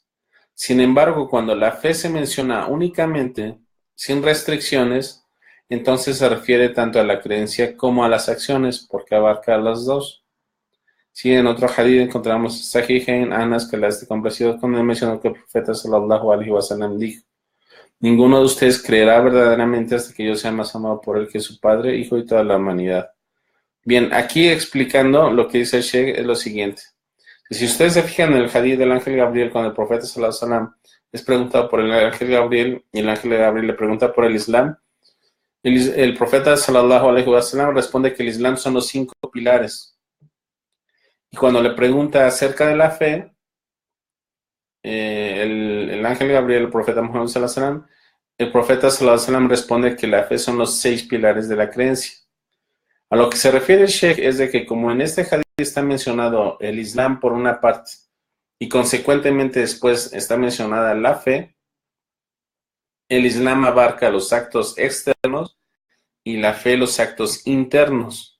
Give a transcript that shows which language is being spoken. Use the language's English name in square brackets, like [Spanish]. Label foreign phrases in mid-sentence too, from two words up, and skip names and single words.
[Spanish] Sin embargo, cuando la fe se menciona únicamente, sin restricciones, entonces se refiere tanto a la creencia como a las acciones, porque abarca las dos. Sí, en otro hadith encontramos Sahihain, Anas, que la esté complacido con él, mencionó que el profeta [Arabic] صلى الله عليه وسلم [Spanish] dijo: ninguno de ustedes creerá verdaderamente hasta que yo sea más amado por él que su padre, hijo y toda la humanidad. Bien, aquí explicando lo que dice el Sheikh es lo siguiente. Si ustedes se fijan en el hadith del ángel Gabriel, cuando el profeta [Arabic] صلى الله عليه وسلم [Spanish] es preguntado por el ángel Gabriel y el ángel Gabriel le pregunta por el Islam, el profeta [Arabic] صلى الله عليه وسلم [Spanish] responde que el Islam son los 5 pilares. Y cuando le pregunta acerca de la fe, el ángel Gabriel, el profeta Muhammad [Arabic] صلى الله عليه وسلم, [Spanish] el profeta [Arabic] صلى الله عليه وسلم [Spanish] responde que la fe son los 6 pilares de la creencia. A lo que se refiere el Sheikh es de que como en este hadith está mencionado el Islam por una parte y consecuentemente después está mencionada la fe, el Islam abarca los actos externos y la fe los actos internos.